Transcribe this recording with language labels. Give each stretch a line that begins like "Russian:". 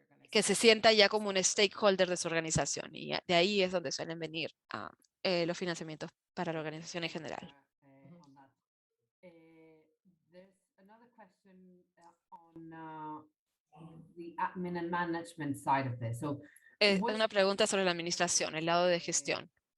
Spanish: Que se sienta ya como un stakeholder de su organización. Y de ahí es donde suelen venir los financiamientos para la organización en general.
English: There's another question on the admin and management side of this. So,
Spanish: Una pregunta sobre la administración, el lado de gestión.